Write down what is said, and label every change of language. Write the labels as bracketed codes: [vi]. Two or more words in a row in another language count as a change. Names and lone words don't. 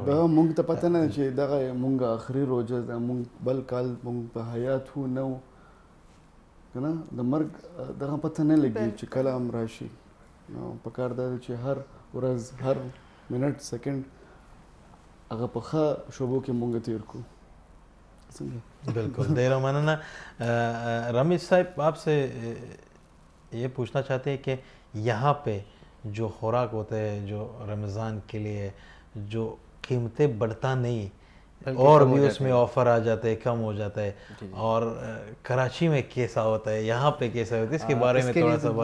[ps] دا مونږ ته پته نه چې دغه مونږ آخري روزه ده مونږ بل کال مونږ په حیات وو نه وو که نه د مرګ دغه پته نه لګي چې کله هم راشي نو پکار دا ده چې هر ورځ هر منټ سیکنډ هغه په ښه شوبو کې مونږ تیر کړو [ur] بالکل [ps] ډیره مننه [ur] رمیش صاحب آپ سے یہ پوچھنا چاہتے ہیں کہ یہاں پہ جو خوراک ہوتا ہے جو رمضان کے لیے جو قیمتیں بڑھتا نہیں اور بھی اس میں آفر آ جاتے ہیں کم ہو جاتا ہے اور کراچی میں کیسا ہوتا ہے یہاں پہ کیسا ہوتا ہے اس کے بارے میں تھوڑا سا بات